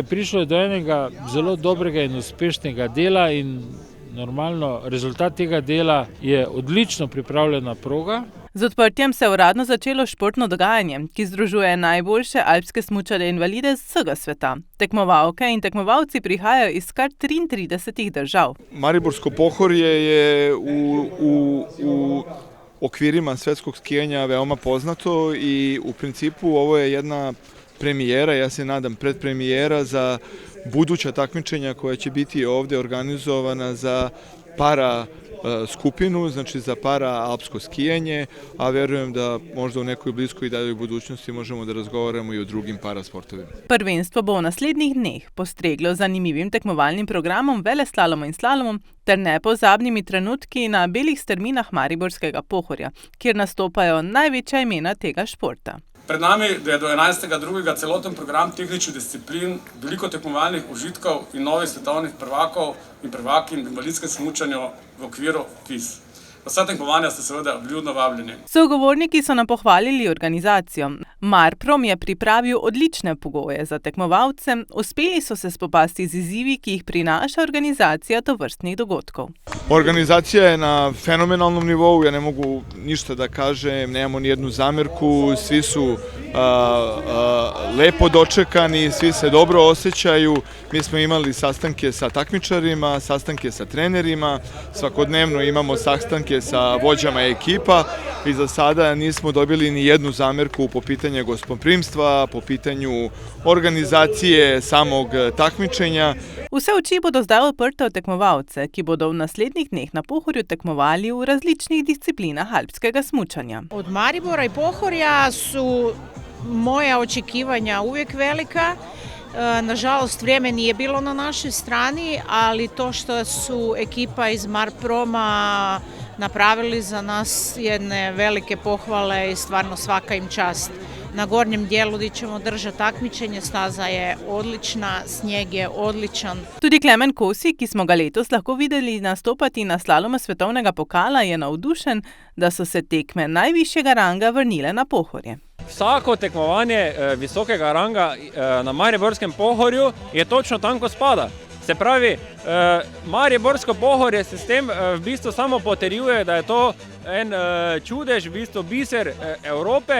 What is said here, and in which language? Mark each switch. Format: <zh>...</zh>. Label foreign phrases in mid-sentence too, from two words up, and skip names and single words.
<sl>Prišlo je do enega zelo dobrega in uspešnega dela in normalno, rezultat tega dela je odlično pripravljena proga. Z odprtjem se je uradno začelo športno dogajanje, ki združuje najboljše alpske smučarje invalide z vsega sveta. Tekmovalke in tekmovalci prihajajo iz kar 33 držav.</sl> <sr>Mariborsko Pohorje je u okvirima svetskog skijanja veoma poznato i u principu ovo je jedna premijera, ja se nadam predpremijera za buduća takmičenja koja će biti ovdje organizovana za para skupinu, znači za para alpsko skijanje, a verujem da možda u nekoj bliskoj i daljoj budućnosti možemo da razgovaramo i o drugim parasportovima.</sr> <sl>Prvenstvo bo v naslednjih dneh postreglo zanimivim tekmovalnim programom, veleslalomom in slalomom ter nepozabnimi trenutki na belih strminah Mariborskega Pohorja, kjer nastopajo največja imena tega športa. Pred nami je do 11.2. celoten program tehničnih disciplin, veliko tekmovalnih užitkov in novih svetovnih prvakov in prvakinj v invalidskem smučanju v okviru FIS. Vsa tekmovanja ste seveda vljudno vabljeni. Sogovorniki so nam pohvalili organizacijo. Marprom je pripravil odlične pogoje za tekmovalce, uspeli so se spopasti z izzivi, ki jih prinaša organizacija tovrstnih dogodkov.</sl> <sr>Organizacija je na fenomenalnom nivou, ja ne mogu ništa da kažem, nemamo ni jednu zamerku, svi su lepo dočekani, svi se dobro osjećaju. Mi smo imali sastanke sa takmičarima, sastanke sa trenerima, svakodnevno imamo sastanke sa vođama ekipa i za sada nismo dobili ni jednu zamerku po pitanju gostoprimstva, po pitanju organizacije samog takmičenja.</sr> <sl>Vse oči bodo zdaj odprte od tekmovalce, ki bodo v naslednjih dneh na Pohorju tekmovali v različnih disciplinah alpskega smučanja.</sl> <sr>Od Maribora i Pohorja su moja očekivanja uvijek velika. Nažalost, vrijeme nije bilo na našoj strani, ali to što su ekipa iz Marproma napravili za nas jedne velike pohvale i stvarno svaka im čast na gornjem dijelu gdje ćemo držati takmičenje. Staza je odlična, snijeg je odličan.</sr> <sl>Tudi Klemen Kosi, ki smo ga letos lahko videli nastopati na slalomu svetovnega pokala, je navdušen, da so se tekme najvišjega ranga vrnile na Pohorje. Vsako tekmovanje visokega ranga na Mariborskem Pohorju je točno tam, ko spada. Se pravi, Mariborsko Pohorje se s tem v bistvu samo potrjuje, da je to en čudež, v bistvu biser Evrope.</sl>